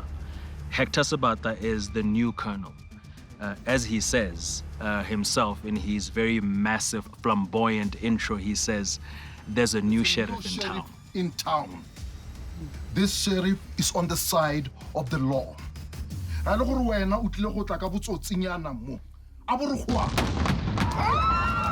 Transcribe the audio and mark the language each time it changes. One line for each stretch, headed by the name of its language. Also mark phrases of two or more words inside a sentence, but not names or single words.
English: Hector Sabata is the new colonel. As he says himself in his very massive, flamboyant intro, he says, there's a new sheriff in town. This sheriff is on the side of the law.
Northern Sotho: A le gore wena o tlile go tla ka botsotsinyana mo. A bo re goa.